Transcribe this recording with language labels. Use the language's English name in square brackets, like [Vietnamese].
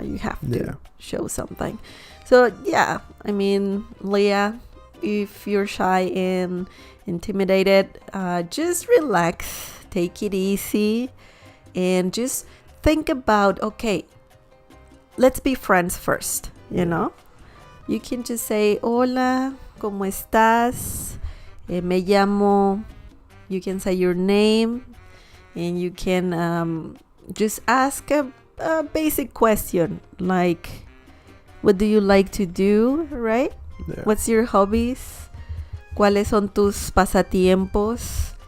[English] You have to show something. So yeah, I mean, Leah, if you're shy and intimidated, just relax, take it easy, and just think about, okay, let's be friends first, you know. You can just say, [Spanish] hola, ¿cómo estás? Me llamo. [English] You can say your name, and you can just ask a basic question, like, what do you like to do, right? Yeah. What's your hobbies? [Spanish] ¿Cuáles son tus pasatiempos?